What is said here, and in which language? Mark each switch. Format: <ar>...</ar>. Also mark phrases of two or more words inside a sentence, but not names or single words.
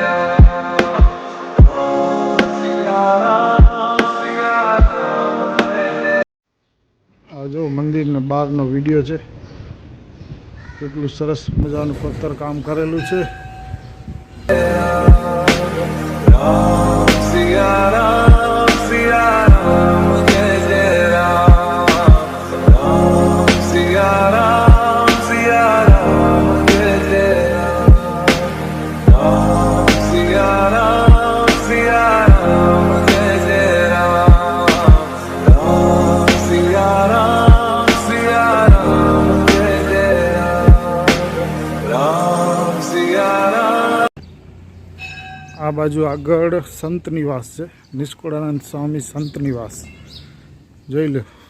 <hi>राम सिया राम सिया राम मेरे.</hi> <gu>આ જો મંદિરના બહારનો વિડીયો છે, કેટલું સરસ મજાનું પથ્થર કામ કરેલું છે.</gu> <hi>राम सिया राम सिया राम जय राम राम सिया राम सिया राम जय राम सिया राम सिया राम जय राम राम सिया राम सिया राम जय राम सिया राम.</hi> <gu>આ બાજુ આગળ સંત નિવાસ છે, નિષ્કુળાનંદ સ્વામી સંત નિવાસ, જોઈ લો.</gu>